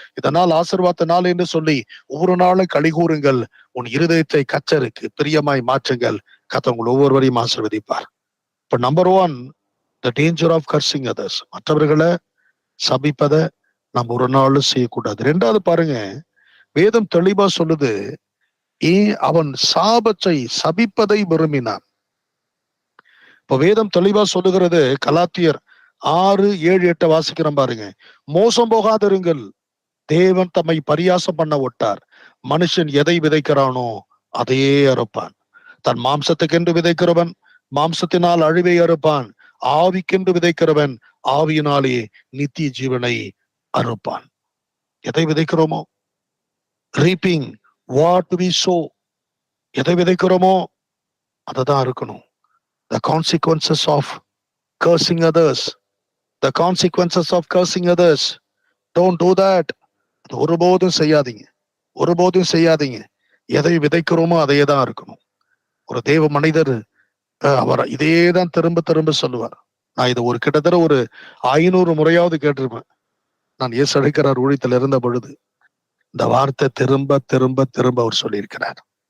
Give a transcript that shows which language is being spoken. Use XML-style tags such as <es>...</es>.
<ta>இதனால் ஆசீர்வாத நாள் என்று சொல்லி ஒவ்வொரு நாளும் களி கூறுங்கள். உன் இருதயத்தை கர்த்தருக்கு பிரியமாய் மாற்றுங்கள். கர்த்தர் உங்கள் ஒவ்வொருவரையும் ஆசீர்வதிப்பார். இப்ப</ta> <en>Number 1, the danger of cursing others.</en> <ta>மற்றவர்களை சபிப்பதை நம்ம ஒரு நாளும் செய்யக்கூடாது. 2வது பாருங்க, வேதம் தெளிவா சொல்லுது, அவன் சாபத்தை சபிப்பதை விரும்பினான். இப்ப வேதம் தெளிவா சொல்லுகிறது, கலாத்தியர் 6:7-8 வாசிக்கிறோம் பாருங்க. மோசம் போகாதிருங்கள், தேவன் தம்மை பரியாசம் பண்ண விட்டார். மனுஷன் எதை விதைக்கிறானோ அதையே அறுப்பான். தன் மாம்சத்துக்கென்று விதைக்கிறவன் மாம்சத்தினால் அழிவை அறுப்பான். ஆவிக்கென்று விதைக்கிறவன் ஆவியினாலே நித்திய ஜீவனை அறுப்பான். எதை விதைக்கிறோமோ,</ta> <en>reaping what we sow,</en> <ta>எதை விதைக்கிறோமோ அதை தான் அறுக்கணும்.</ta> <en>The consequences of cursing others, the consequences of cursing others, don't do that.</en> <ta>ஒருபோதும் செய்யாதீங்க, ஒருபோதும் செய்யாதீங்க. எதை விதைக்கிறோமோ அதையே தான் இருக்கணும். ஒரு தேவ மனிதர் அவர் இதேதான் திரும்ப திரும்ப சொல்லுவார். நான் இதை கிட்டத்தட்ட ஒரு 500 முறையாவது கேட்டிருப்பேன். நான் இயேசு அழைக்கிறார் ஊழியத்தில் இருந்த பொழுது இந்த வார்த்தை திரும்ப திரும்ப திரும்ப அவர் சொல்லியிருக்கிறார்.</ta>